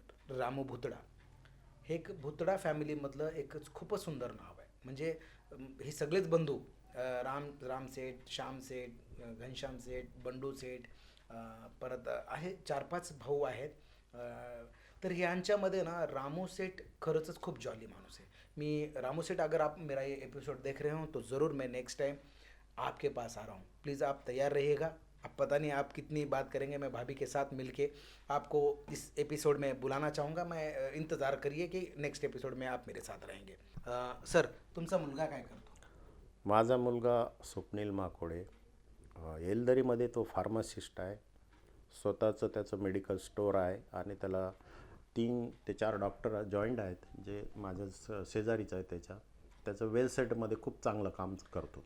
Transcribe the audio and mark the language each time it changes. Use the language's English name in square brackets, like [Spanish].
[Marathi] रामू भुतडा हे एक भुतडा फॅमिलीमधलं एकच खूपच सुंदर नाव आहे. म्हणजे हे सगळेच बंधू, राम सेठ, श्याम सेठ, घनश्याम सेठ, बंडू सेठ, परत आहे 4-5 भाऊ आहेत. तर यांच्यामध्ये ना रामू सेठ खरंच खूप जॉली माणूस है. [Hindi] मी रामू सेठ, अगर आप मेरा ये एपिसोड देख रहे हो तो ज़रूर मैं नेक्स्ट टाइम आपके पास आ रहा हूँ. प्लीज़ आप तैयार रहिएगा. अब पता नहीं आप कितनी बात करेंगे. मैं भाभी के साथ मिलके आपको इस एपिसोड में बुलाना चाहूँगा. मैं इंतज़ार करिए कि नेक्स्ट एपिसोड में आप मेरे साथ रहेंगे. [Marathi] सर, तुमचा मुलगा काय करतो? माझा मुलगा स्वप्नील माकोडे, येलदरीमध्ये तो फार्मासिस्ट आहे. स्वतःचं त्याचं मेडिकल स्टोअर आहे आणि त्याला 3 ते 4 डॉक्टर जॉईंट आहेत जे माझ्या शेजारीच आहे त्याचं वेल सेटमध्ये खूप चांगलं काम करतो.